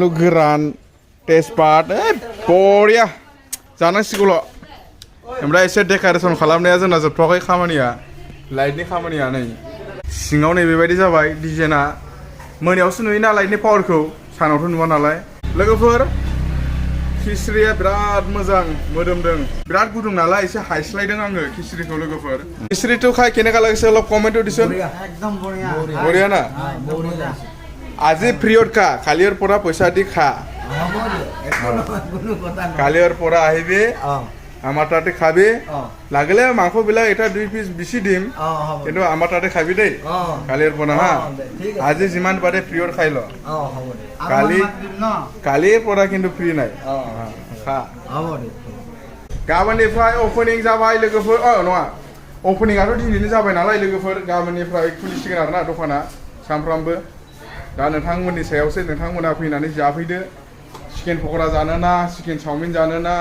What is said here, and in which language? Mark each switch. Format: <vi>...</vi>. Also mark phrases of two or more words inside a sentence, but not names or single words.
<brx>गोरान तेजपात बरिया जानांसिगौल' ओमफ्राय एसे डेक'रेसन खालामनाया जोंना जोबथ'वाखै खामानिया लाइटनि खामानिया नै सिङाव नै बेबायदि जाबाय डिजाइना मोनायावसो नुयोना लाइटनि पावारखौ सानावथ' नुवा नालाय लोगोफोर खिचरिया बिराद मोजां मोदोमदों बिराद गुदुं नालाय एसे हायस्लायदों आङो खिचरिखौ लोगोफोर खिचरिखौ खाय</brx> <as>কেনেকা লাগিছে অলপ কমেন্টও দিছোন একদম বঢ়িয়া বঢ়িয়া না আজি পিৰিয়ড খা কালিৰ পৰা পইচা দি খা কালিৰ পৰা আহিবি আমাৰ তাতে খাবি লাগিলে মাংসবিলাক এটা 2 পিস বেছি দিম কিন্তু আমাৰ তাতে খাবি দেই কালিৰ পৰা হা আজি যিমান পাৰে পিৰিয়ড খাই ল কালিৰ পৰা কিন্তু ফ্ৰী নাই খা</as> <brx>गाबोननिफ्राय ओपनिं जाबाय लोगोफोर नङा ओपनिंआथ' दिनैनो जाबाय नालाय लोगोफोर गाबोननिफ्राय खुलिसिगोन आरोना दखाना सामफ्रामबो दा नोंथांमोननि सायावसो नोंथांमोना फैनानै जाफैदो चिकेन पक'रा जानो ना चिकेन चाउमिन जानो ना</brx>